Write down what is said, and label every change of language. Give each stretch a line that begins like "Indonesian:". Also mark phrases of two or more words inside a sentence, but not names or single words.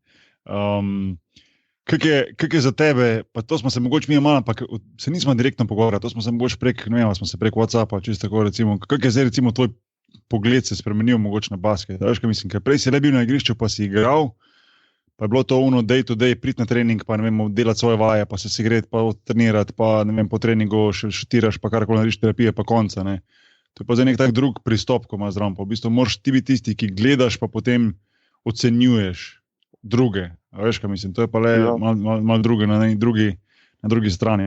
Slovenian: Kak je za tebe, pa to smo se mogoče mi malo, ampak se nismo direktno pogovarjali, to smo se mogoče prek WhatsAppa, čisto tako recimo, kak je zdaj recimo tvoj pogled se spremenil mogoče na basket, veš kaj mislim, ker prej si le bil na igrišču, pa si igral, pa je bilo to
English: day to day,
Slovenian: priti na trening, pa ne vem, delati svoje vaje, pa se segreti, pa trenirati, pa ne vem, po treningu še šutiraš, pa karkoli narediš terapije, pa konca, ne. To je pa zdaj nek tak drug pristop, ko imaš zraven, pa v bistvu moraš ti biti tisti, ki gledaš, pa potem ocenjuješ druge, veš kaj mislim, to je pa le malo druge na drugi strani.